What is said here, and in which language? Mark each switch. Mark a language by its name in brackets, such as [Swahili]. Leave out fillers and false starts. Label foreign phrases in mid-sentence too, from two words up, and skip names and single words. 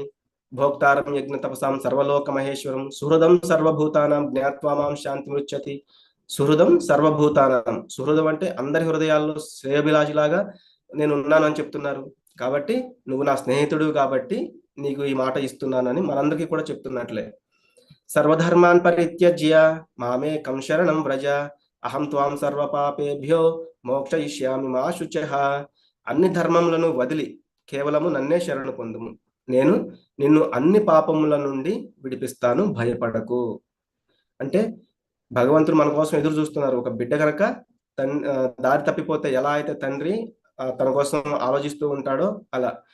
[Sanskrit] భోక్తారం యజ్ఞ తపసాం సర్వలోక మహేశ్వరం సుహృదం సర్వభూతానాం జ్ఞాత్వా మాం శాంతి మృచ్చతి. సుహృదం సర్వభూతానాం, [Telugu] సుహృదం అంటే అందరి హృదయాల్లో శ్రేయోభిలాషిలాగా నేను ఉన్నానని చెప్తున్నారు. కాబట్టి నువ్వు నా స్నేహితుడు కాబట్టి నీకు ఈ మాట ఇస్తున్నానని మనందరికీ కూడా చెప్తున్నట్లే. [Sanskrit] సర్వధర్మాన్ పరిత్యజ్య మామేకం శరణం వ్రజ, అహం త్వాం సర్వపాపేభ్యో మోక్షయిష్యామి మా శుచః. [Telugu] అన్ని ధర్మములను వదిలి కేవలము నన్నే శరణు పొందుము, నేను నిన్ను అన్ని పాపముల నుండి విడిపిస్తాను, భయపడకు. అంటే భగవంతుడు మన కోసం ఎదురు చూస్తున్నారు. ఒక బిడ్డ కనుక దారి తప్పిపోతే ఎలా అయితే తండ్రి తన కోసం ఆలోచిస్తూ ఉంటాడో అలా.